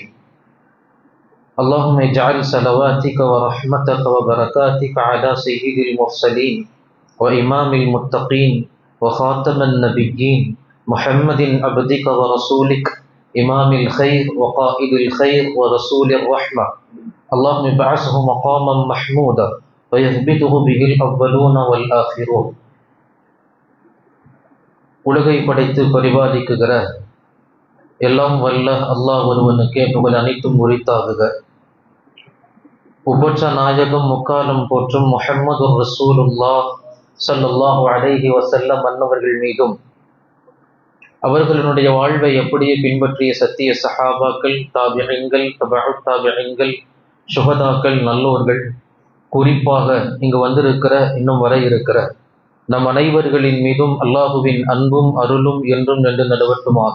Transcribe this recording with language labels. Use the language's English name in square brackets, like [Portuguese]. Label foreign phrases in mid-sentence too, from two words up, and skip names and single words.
[Arabic] اللهم اجعل صلواتك ورحمتك وبركاتك على سيد المرسلين وإمام المتقين وخاتم النبيين محمد عبدك ورسولك إمام الخير وقائد الخير ورسول الرحمة. اللهم ابعثه مقاما محمودا ويثبته به الأولون والآخرون. [Tamil] உலகை படைத்து பரிபாலிக்குகிற எல்லாம் வல்ல அல்லாஹ் ஒருவனுக்கே புகழ் அனைத்தும் உரித்தாகுக. உபற்ற நாயகம் முக்காலம் போற்றும் முஹம்மது [Arabic] رسول الله صلى الله عليه وسلم [Tamil] அன்னவர்கள் மீதும் அவர்களுடைய வாழ்வை அப்படியே பின்பற்றிய சத்திய சஹாபாக்கள், தாபிஈன்கள், தபஉ தாபிஈன்கள், சுஹதாக்கள், நல்லோர்கள், குறிப்பாக இங்கு வந்திருக்கிற இன்னும் வர இருக்கிற நம் அனைவர்களின் மீதும் அல்லாஹுவின் அன்பும் அருளும் என்றும் நின்று நடுவட்டுமாக.